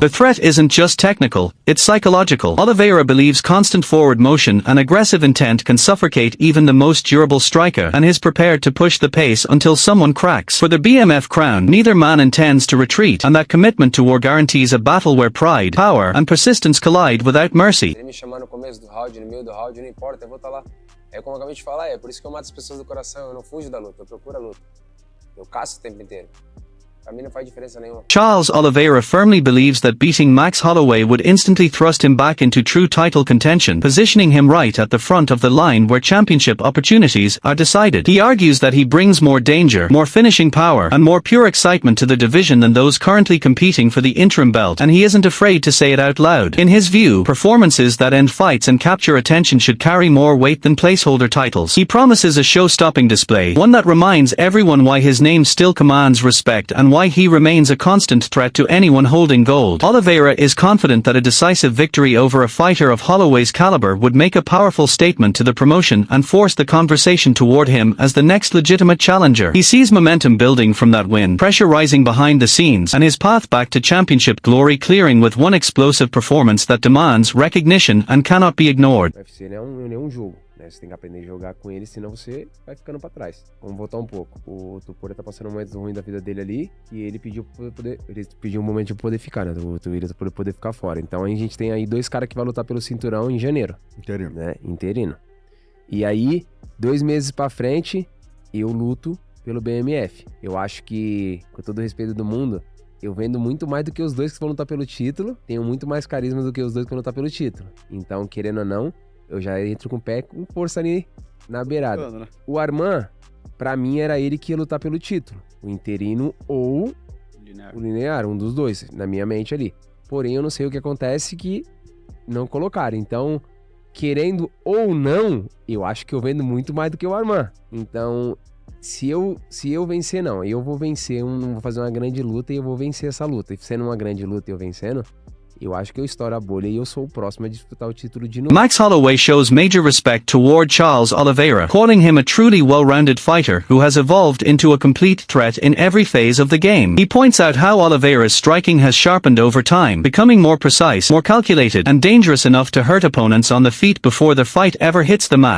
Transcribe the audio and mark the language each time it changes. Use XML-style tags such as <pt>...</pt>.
<en>The threat isn't just technical, it's psychological. Oliveira believes constant forward motion and aggressive intent can suffocate even the most durable striker, and is prepared to push the pace until someone cracks. For the BMF crown, neither man intends to retreat, and that commitment to war guarantees a battle where pride, power, and persistence collide without mercy.</en> <pt>Ele me chamar no começo do round, no meio do round, não importa, eu vou estar lá. É como eu acabei de falar, é por isso que eu mato as pessoas do coração, eu não fujo da luta, eu procuro a luta. Eu caço o tempo inteiro. Pra mim não faz diferença nenhuma.</pt> <en>Charles Oliveira firmly believes that beating Max Holloway would instantly thrust him back into true title contention, positioning him right at the front of the line where championship opportunities are decided. He argues that he brings more danger, more finishing power, and more pure excitement to the division than those currently competing for the interim belt, and he isn't afraid to say it out loud. In his view, performances that end fights and capture attention should carry more weight than placeholder titles. He promises a show-stopping display, one that reminds everyone why his name still commands respect and why he remains a constant threat to anyone holding gold. Oliveira is confident that a decisive victory over a fighter of Holloway's caliber would make a powerful statement to the promotion and force the conversation toward him as the next legitimate challenger. He sees momentum building from that win, pressure rising behind the scenes, and his path back to championship glory clearing with one explosive performance that demands recognition and cannot be ignored.</en> <pt>UFC não é um jogo. Você tem que aprender a jogar com ele, senão você vai ficando pra trás. Vamos voltar um pouco. O Topuria tá passando um momento ruim da vida dele ali, e ele pediu um momento de poder ficar, né? O Topuria pra poder ficar fora. Então a gente tem aí dois caras que vão lutar pelo cinturão em janeiro. Interino. Né? Interino. E aí, 2 meses pra frente, eu luto pelo BMF. Eu acho que, com todo o respeito do mundo, eu vendo muito mais do que os dois que vão lutar pelo título, tenho muito mais carisma do que os dois que vão lutar pelo título. Então, querendo ou não, eu já entro com o pé com força ali na beirada. Né? O Arman, pra mim, era ele que ia lutar pelo título. O interino ou o linear, um dos dois, na minha mente ali. Porém, eu não sei o que acontece que não colocaram. Então, querendo ou não, eu acho que eu vendo muito mais do que o Arman. Então, se eu vencer, não. Eu vou vencer, vou fazer uma grande luta e eu vou vencer essa luta. E sendo uma grande luta e eu vencendo, eu acho que eu estouro a bolha e eu sou o próximo a disputar o título de novo.</pt> <en>Max Holloway shows major respect toward Charles Oliveira, calling him a truly well-rounded fighter who has evolved into a complete threat in every phase of the game. He points out how Oliveira's striking has sharpened over time, becoming more precise, more calculated, and dangerous enough to hurt opponents on the feet before the fight ever hits the mat.</en>